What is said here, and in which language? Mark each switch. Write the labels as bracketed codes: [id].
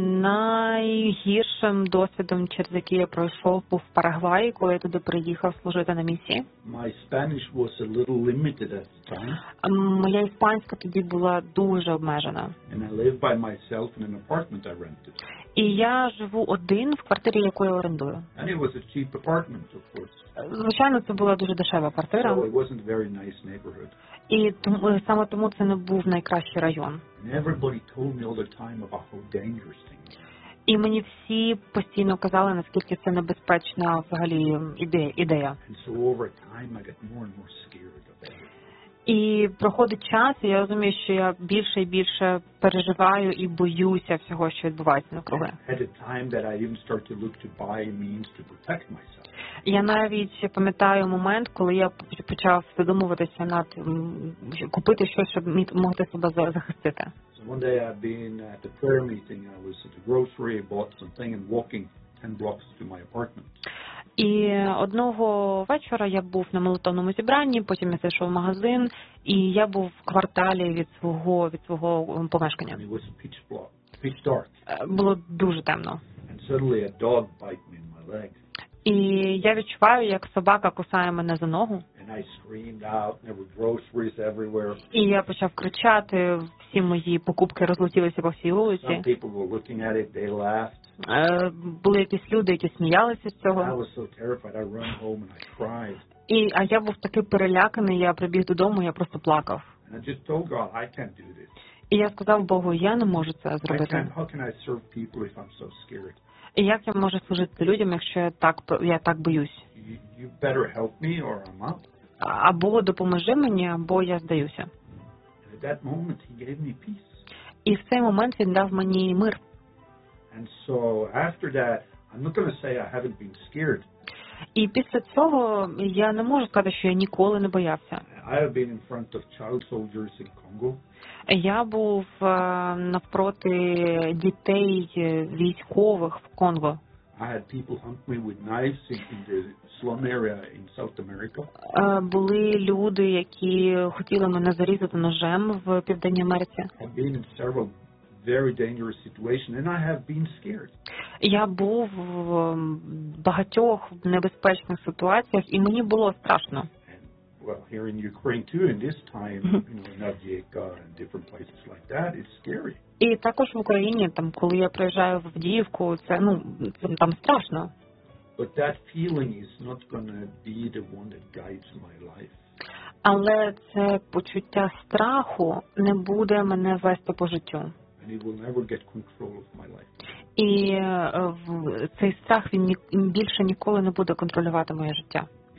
[uk] Найгіршим досвідом, через який я пройшов, був в Парагваї, коли я туди приїхав служити на місії. [en] My Spanish was a little limited at the time. [uk] Моя іспанська тоді була дуже обмежена. [en] And I lived by myself in an apartment I rented. [uk] І я живу один в квартирі, яку я орендую. [en] And it was a cheap apartment, of course. [uk] Звичайно, це була дуже дешева квартира. [en] So it wasn't a very nice neighborhood. [uk] І саме тому це не був найкращий район. [en] Everybody told me all the time about how dangerous things are. [uk] І мені всі постійно казали, наскільки це небезпечна взагалі ідея. [en] And so over time I get more and more scared of it. [uk] І проходить час, і я розумію, що я більше і більше переживаю і боюся всього, що відбувається навкруги. [en] At a time that I even start to look to buy means to protect myself. [uk] Я навіть пам'ятаю момент, коли я почав задумуватися над купити щось, щоб могти себе захистити. [en] So one day I've been at the prayer meeting, I was at the grocery, I bought something and walking 10 blocks to my apartment. [uk] І одного вечора я був на молитовному зібранні, потім я зайшов в магазин, і я був в кварталі від свого помешкання. [en] And it was pitch black, pitch dark. [uk] Було дуже темно. [en] And suddenly a dog bite me in my leg. [uk] І я відчуваю, як собака кусає мене за ногу. [en] And I screamed out, there were groceries everywhere. [uk] І я почав кричати, всі мої покупки розлетілися по всій вулиці. [en] Some people were looking at it, they laughed. [uk] Були якісь люди, які сміялися з цього. [en] I was so terrified, I ran home and I cried. [uk] А я був такий переляканий, я прибіг додому, я просто плакав. [en] And I just told God, I can't do this. [uk] І я сказав Богу, я не можу це зробити. [en] How can I serve people if I'm so scared? [uk] І як я можу служити людям, якщо я так боюсь? [en] You better help me or I'm out. [uk] Або допоможи мені, або я здаюся. [en] At that moment he gave me peace. [uk] І в цей момент він дав мені мир. [en] And so after that, I'm not going to say I haven't been scared. [uk] І після цього я не можу сказати, що я ніколи не боявся. [en] I have been in front of child soldiers in Congo. [uk] Я був навпроти дітей військових в Конго. [en] I had people hunt me with knives in the slum area in South America. [uk] Були люди, які хотіли мене зарізати ножем в Південній Америці. [en] I've been in several very dangerous situations and I have been scared. [uk] Я був в багатьох небезпечних ситуаціях і мені було страшно. [en] Well, here in Ukraine too, in this time, you know, Avdiivka and different places like that, it's scary. [uk] І також в Україні, там, коли я приїжджаю в Авдіївку, це, ну, там страшно. [en] But that feeling is not going to be the one that guides my life. [uk] Але це почуття страху не буде мене вести по життю. [en] And it will never get control of my life. [uk] І цей страх, він більше ніколи не буде контролювати моє життя.